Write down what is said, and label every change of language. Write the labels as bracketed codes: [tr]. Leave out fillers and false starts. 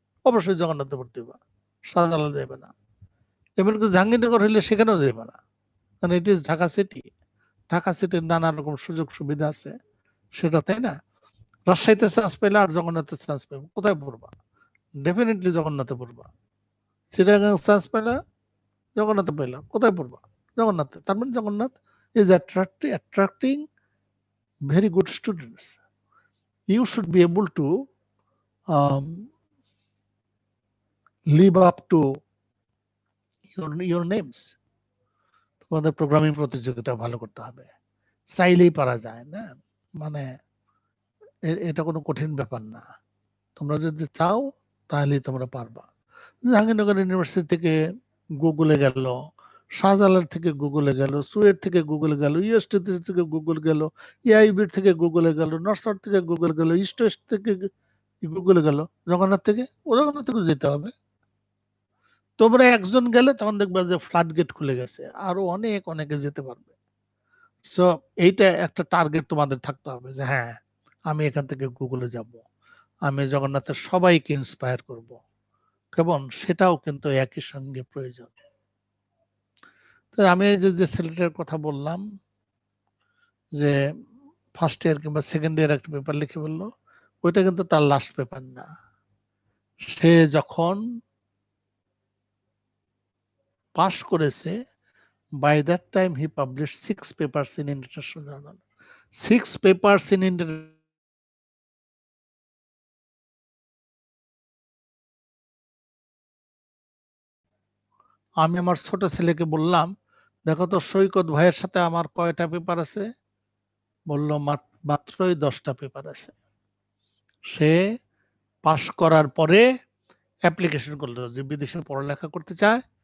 [bn] অবশ্যই জগন্নাথে ভর্তি হবা, শাহজালালে যাবে না। এমনকি জাহাঙ্গীরনগর হইলে সেখানেও যাবে না, কারণ এটি ঢাকা সিটি, ঢাকা সিটির নানা রকম সুযোগ সুবিধা আছে সেটা, তাই না? রাজশাহীতে চান্স পেলে আর জগন্নাথে চান্স পাবে, কোথায় পড়বা? ডেফিনেটলি জগন্নাথে পড়বা। চিটাগাং চান্স পেলা, জগন্নাথে পেলা, কোথায় পড়বা? জগন্নাথে। তার মানে [en] Jagannath is attracting very good students. You should be able to live up to your names. [bn] তোমাদের প্রোগ্রামিং প্রতিযোগিতা ভালো করতে হবে, চাইলেই পারা যায় না, মানে এটা কোনো কঠিন ব্যাপার না। তোমরা যদি চাও তাহলেই তোমরা পারবা। জাহাঙ্গীরনগর ইউনিভার্সিটি থেকে গুগলে গেল, শাহজালাল থেকে গুগলে গেল, সুয়েট থেকে গুগলে গেল, ইউএসটি থেকে গুগল গেল, ইআইবির থেকে গুগলে গেল, নর্থ সাউথ থেকে গুগল গেল, ইস্ট ওয়েস্ট থেকে গুগলে গেল, জগন্নাথ থেকে, ও জগন্নাথ থেকে যেতে হবে। তোমরা একজন গেলে তখন দেখবে যে ফ্লাড গেট খুলে গেছে, আরো অনেকে যেতে পারবে। সো এইটা একটা টার্গেট তোমাদের থাকতে হবে যে হ্যাঁ আমি এখান থেকে গুগলে যাব, আমি জগন্নাথের সবাইকে ইন্সপায়ার করব, কেমন, সেটাও কিন্তু একই সঙ্গে প্রয়োজন। তো আমি এই যে ছেলেটার কথা বললাম যে ফার্স্ট ইয়ার কিংবা সেকেন্ড ইয়ার একটা পেপার লিখে বললো, ওইটা কিন্তু তার লাস্ট পেপার না। সে যখন পাশ করেছে, [en] by that time he published 6 papers in international journal. 6 papers in [bn] আমি আমার ছোট ছেলেকে বললাম, দেখো তো সৈকত ভাইয়ের সাথে আমার কয়টা পেপার আছে? বলল মাত্রই 10টা পেপার আছে। সে পাশ করার পরে অ্যাপ্লিকেশন করলো যে বিদেশে পড়ালেখা করতে চায়।